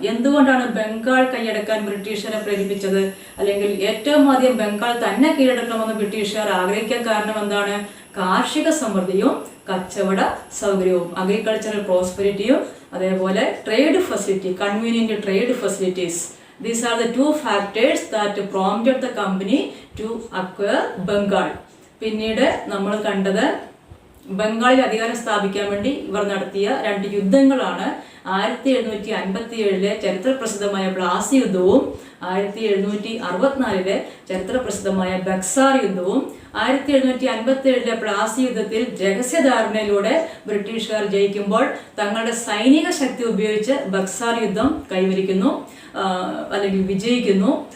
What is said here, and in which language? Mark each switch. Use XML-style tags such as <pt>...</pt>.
<ml>എന്തുകൊണ്ടാണ് ബംഗാൾ കൈയടക്കാൻ ബ്രിട്ടീഷുകാരെ പ്രേരിപ്പിച്ചത്? അല്ലെങ്കിൽ ഏറ്റവും ആദ്യം ബംഗാൾ തന്നെ കീഴടക്കണമെന്ന് ബ്രിട്ടീഷുകാർ ആഗ്രഹിക്കാൻ കാരണം എന്താണ്? കാർഷിക സമൃദ്ധിയും കച്ചവട സൗകര്യവും,</ml> <en>agricultural പ്രോസ്പെരിറ്റിയും</en> <ml>അതേപോലെ</ml> <en>Trade facility, convenient trade facilities. These are the 2 factors that prompted the company to acquire Bengal.</en> <ml>പിന്നീട് നമ്മൾ കണ്ടത് ബംഗാളിൽ അധികാരം സ്ഥാപിക്കാൻ വേണ്ടി ഇവർ നടത്തിയ 2 യുദ്ധങ്ങളാണ്. 1757 ചരിത്രപ്രസിദ്ധമായ പ്ലാസി യുദ്ധവും 1764 ചരിത്രപ്രസിദ്ധമായ ബക്സാർ യുദ്ധവും. 1757 പ്ലാസി യുദ്ധത്തിൽ രഹസ്യധാരണയിലൂടെ ബ്രിട്ടീഷുകാർ ജയിക്കുമ്പോൾ തങ്ങളുടെ സൈനിക ശക്തി ഉപയോഗിച്ച് ബക്സാർ യുദ്ധം കൈവരിക്കുന്നു അല്ലെങ്കിൽ വിജയിക്കുന്നു.</ml>